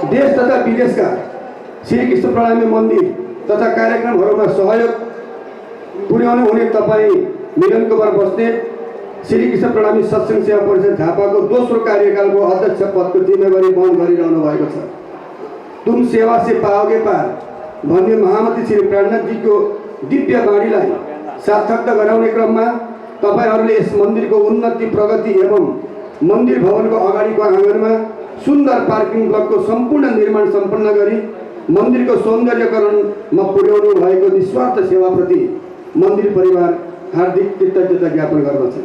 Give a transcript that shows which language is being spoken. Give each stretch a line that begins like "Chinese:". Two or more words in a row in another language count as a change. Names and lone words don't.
Nepali: देश तथा विदेशका श्री कृष्ण प्रणामी मन्दिर तथा कार्यक्रमहरूमा सहयोग पुर्याउनु हुने तपाईँ मिलन कुमार बस्नेत श्री कृष्ण प्रणामी सत्संग सेवा परिषद झापाको दोस्रो कार्यकालको अध्यक्ष पदको जिम्मेवारी वहन गरिरहनु भएको छ।
Hindi: तुम सेवा से पाओगे पार
Nepali: भन्ने महामती श्री प्राणनाथजीको दिव्य बाणीलाई सार्थकता गराउने क्रममा तपाईहरूले यस मन्दिरको उन्नति प्रगति एवं मन्दिर भवनको अगाडिको आँगनमा सुन्दर पार्किङ ब्लकको सम्पूर्ण निर्माण सम्पन्न गरी मन्दिरको सौन्दर्यकरणमा पुर्याउनु भएको निस्वार्थ सेवाप्रति मन्दिर परिवार हार्दिक कृतज्ञता ज्ञापन गर्दछ।